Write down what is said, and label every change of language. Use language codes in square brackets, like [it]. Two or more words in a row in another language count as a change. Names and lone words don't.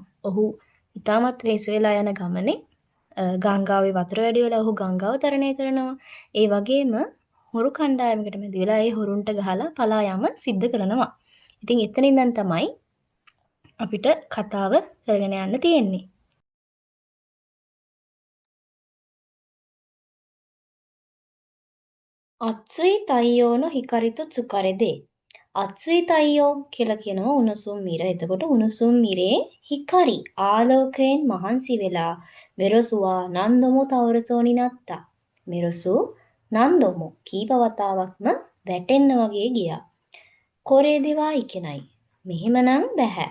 [si] ඔහු ඉතාමත් වෙහෙස වෙලා යන ගමනේ ගංගාවේ වතුර වැඩි වෙලා ඔහු ගංගාව තරණය කරනවා. ඒ වගේම හොරු කණ්ඩායමකට මැදි වෙලා ඒ හොරුන්ට ගහලා පලා යාම සිද්ධ කරනවා. ඉතින් එතන ඉඳන් තමයි අපිට කතාව කරගෙන යන්න තියෙන්නේ. [ja] 暑い太陽の光と疲れで暑い太陽 [si] කියලා කියනවා උණුසුම් මිර. එතකොට උණුසුම් මිරේ හිකාරි ආලෝකයෙන් මහන්සි වෙලා [ja] メロスは何度も倒れそうになった. [si] මෙරොසු නන්දොමෝ කීප වතාවක්ම වැටෙන්න වගේ ගියා. [ja] これではいけない. [si] මෙහෙමනම් බෑ.